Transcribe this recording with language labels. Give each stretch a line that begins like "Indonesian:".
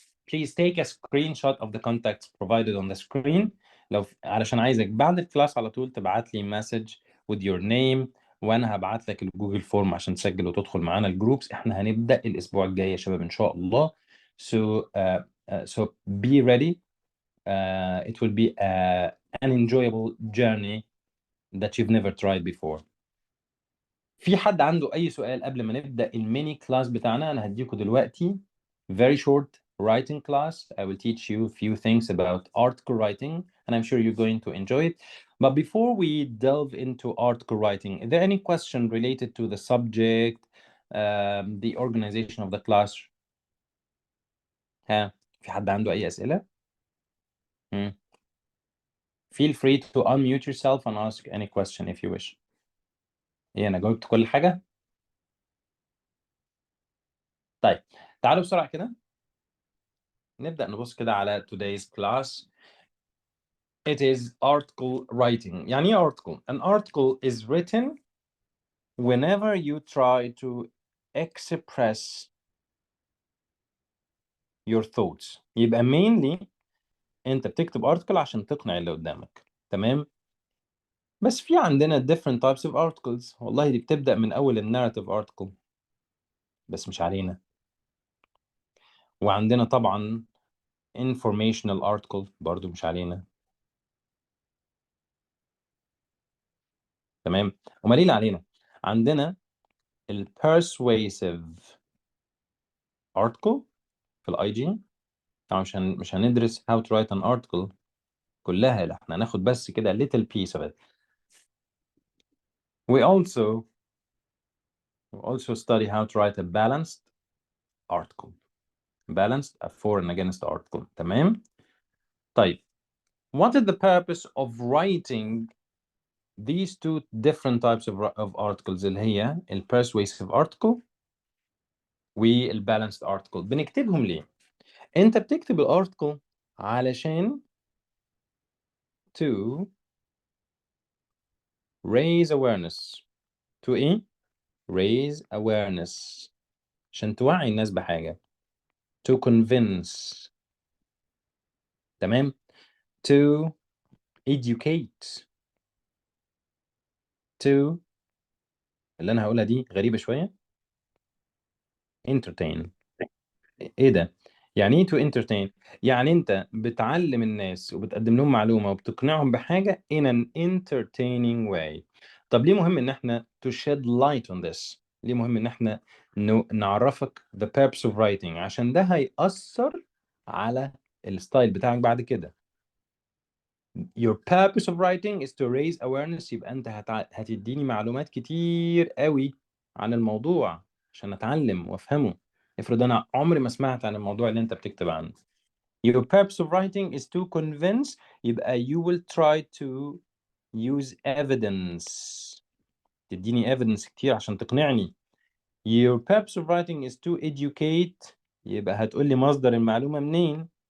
English: Please take a screenshot of the contacts provided on the screen.
Arabic: لو علشان عايزك بعد الكلاس على طول تبعت لي
English: message with your name،
Arabic: وانا هبعت لك الجوجل فورم عشان تسجل وتدخل معانا الجروبس. احنا هنبدأ الاسبوع الجاي يا شباب ان شاء الله.
English: So be ready. It will be an enjoyable journey that you've never tried before.
Arabic: في حد عنده اي سؤال قبل ما نبدأ الميني كلاس بتاعنا؟ انا هديكم دلوقتي
English: very short writing class. I will teach you a few things about article writing and I'm sure you're going to enjoy it. But before we delve into article writing, is there any question related to the subject, the organization of the class?
Arabic: ها، في حد عنده اي أسئلة؟
English: Feel free to unmute yourself and ask any question if you wish.
Arabic: ايه، انا جاوبت كل حاجة؟ طيب تعالوا بسرعة كده نبدأ نبص كده على
English: today's class. It is article writing.
Arabic: يعني ايه article؟
English: An article is written whenever you try to express your thoughts.
Arabic: يبقى mainly انت بتكتب article عشان تقنع اللي قدامك. تمام؟ بس في عندنا
English: different types of articles.
Arabic: والله دي بتبدأ من أول النارrative article بس مش علينا. وعندنا طبعا informational article برضو مش علينا. تمام؟ امال ايه اللي علينا؟ عندنا ال persuasive article في الاي جي. طبعا مش هندرس
English: how to write an article
Arabic: كلها، لا احنا هناخد بس كده
English: little piece of it. We also study how to write a balanced article. Balanced, a for and against article. تمام؟ طيب what is the purpose of writing these two different types of articles اللي هي ال persuasive article وال balanced article؟
Arabic: بنكتبهم ليه؟ انت بتكتب الارتكل علشان
English: to raise awareness.
Arabic: to ايه؟ raise awareness عشان توعي الناس بحاجة.
English: to convince. تمام؟ to educate.
Arabic: to اللي انا هقولها دي غريبة شوية. entertain. ايه ده؟ يعني ايه to entertain؟ يعني انت بتعلم الناس وبتقدم لهم معلومة وبتقنعهم بحاجة
English: in an entertaining way.
Arabic: طب ليه مهم ان احنا
English: to shed light on this؟
Arabic: ليه مهم ان احنا نعرفك
English: the purpose of writing؟
Arabic: عشان ده هيأثر على الستايل بتاعك بعد كده.
English: Your purpose of writing is to raise awareness.
Arabic: يبقى انت هتديني معلومات كتير قوي عن الموضوع عشان اتعلم وافهمه. افرض انا عمري ما سمعت عن الموضوع اللي انت بتكتب عنه.
English: Your purpose of writing is to convince. يبقى you will try to use evidence.
Arabic: تديني evidence كتير عشان تقنعني.
English: Your purpose of writing is to educate.
Arabic: يبقى هتقول لي مصدر المعلومة منين.